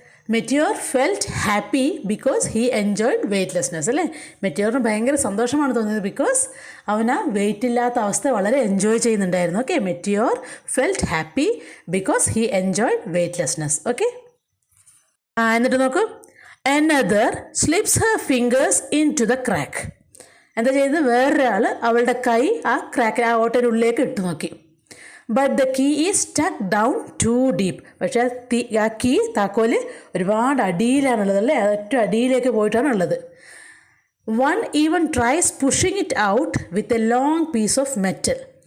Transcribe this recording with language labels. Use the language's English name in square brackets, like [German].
[English] Meteor felt happy because he enjoyed weightlessness. [Malayalam] അല്ലേ, മെറ്റിയോറിന് ഭയങ്കര സന്തോഷമാണ് തോന്നിയത് ബിക്കോസ് അവൻ ആ വെയിറ്റ് ഇല്ലാത്ത അവസ്ഥ വളരെ എൻജോയ് ചെയ്യുന്നുണ്ടായിരുന്നു. [English] Okay, Meteor felt happy because he enjoyed weightlessness. Okay, [Malayalam] എന്നിട്ട് നോക്കൂ, [English] another slips her fingers into the crack. [Malayalam] എന്താ ചെയ്തത്? വേറൊരാൾ അവളുടെ കൈ ആ ക്രാക്കിൽ, ആ ഓട്ടയുടെ ഉള്ളിലേക്ക് ഇട്ട് നോക്കി. [English] But the key is stuck down too deep. [Malayalam] പക്ഷേ ആ കീ, താക്കോല് ഒരുപാട് അടിയിലാണുള്ളത്. അല്ലേ, അത് ഏറ്റവും അടിയിലേക്ക് പോയിട്ടാണുള്ളത്. [English] One even tries pushing it out with a long piece of metal.